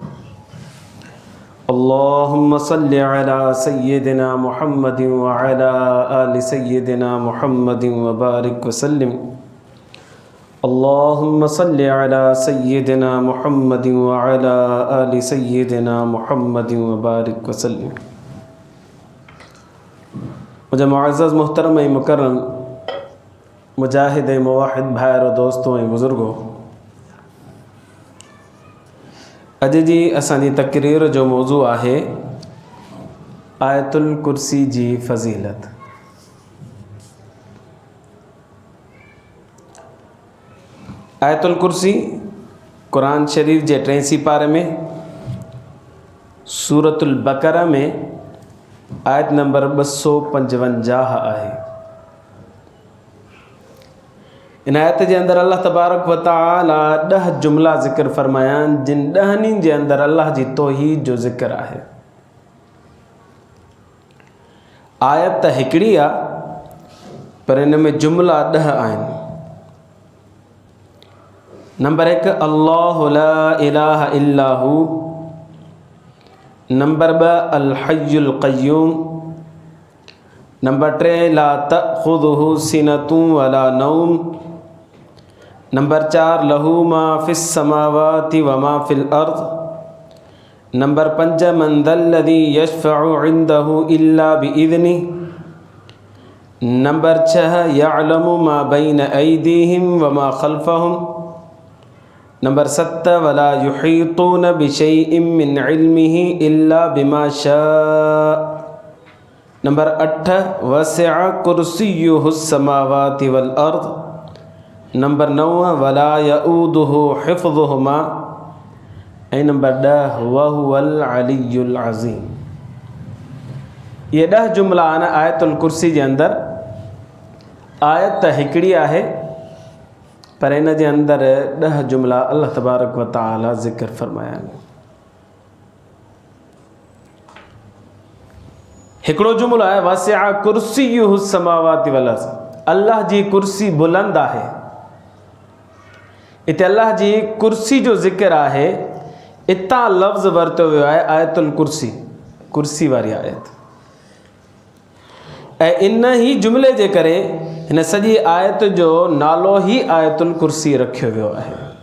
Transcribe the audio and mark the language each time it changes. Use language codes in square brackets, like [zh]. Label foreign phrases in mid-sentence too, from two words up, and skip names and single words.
[ar] اللهم صل على سيدنا محمد و على آل سيدنا محمد و بارك و سلم. اللهم صل على سيدنا محمد و على آل سيدنا محمد و بارك و سلم. [sd] मुझे मुअज़्ज़ज़ मुहतरम मुकर्रम मुजाहिद मुवाहिद भाइरो दोस्तों ऐं बुज़ुर्गो, अॼु जी असांजी तक़रीर जो मौज़ू आहे आयतुल कुर्सी जी फ़ज़ीलत। आयतुल कुर्सी कुरान शरीफ जे 3 सिपारे में सूरतुल बक़रा में आयत नंबर 255 आहे। इन आयत जे अंदर [ar] الله تبارك و تعالى [sd] 10 जुमला ज़िक्र फरमाया जिन 10 जे अंदर अल्लाह जी तौहीद जो ज़िक्र आहे। आयत त हिकिड़ी आहे पर इन में जुमला 10 आहिनि। [ar] نمبر 1 الله لا إله إلا هو. نمبر 2 الحي القيوم. نمبر 3 لا تأخذه سنة ولا نوم. نمبر 4 له ما في السماوات و ما في الأرض. نمبر 5 من ذا الذي يشفع عنده إلا بإذنه. نمبر 6 يعلم ما بين أيديهم و ما خلفهم. نمبر 7 ولا يحيطون بشيء من علمه إلا بما شاء. نمبر 8 وسع كرسيه السماوات والأرض. نمبر 9 ولا يئوده حفظهما. ऐं نمبر 10 وهو العلي العظيم। [sd] ये 10 जुमला आहिनि आयतुल कुर्सी जे अंदर। आयत त हिकिड़ी आहे पर इन जे अंदर 10 जुमला [ar] الله تبارك و تعالى [sd] ज़िक्र फरमाया आहिनि। हिकिड़ो जुमलो आहे [ar] وسع كرسيه السماوات والأرض. [sd] अल्लाह जी कुर्सी बुलंद आहे। इते अल्लाह जी कुर्सी जो ज़िक्र आहे। इतां लफ़्ज़ वरितो वियो आहे आयतुल कुर्सी, कुर्सी वारी आयत। ऐं इन ही जुमले जे करे हिन सॼी आयत जो नालो ही आयतुल कुर्सी रखियो वियो आहे।